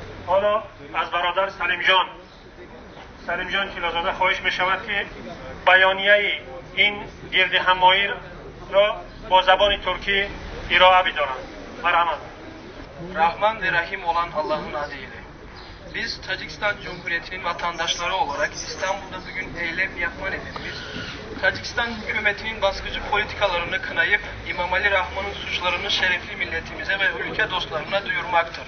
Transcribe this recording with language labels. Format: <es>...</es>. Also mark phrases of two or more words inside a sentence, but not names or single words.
<fa>حالا از برادر سلیم جان تیلازاده خواهش می شود که بیانیه این گرد همایی را با زبان ترکی ارائه بدارند. مرحمت.</fa> <tr>Rahman ve Rahim olan Allah'ın adıyla. Biz Tacikistan Cumhuriyeti'nin vatandaşları olarak İstanbul'da bugün eylem yapma nedenimiz, Tacikistan hükümetinin baskıcı politikalarını kınayıp İmam-Ali Rahman'ın suçlarını şerefli milletimize ve ülke dostlarına duyurmaktır.</tr>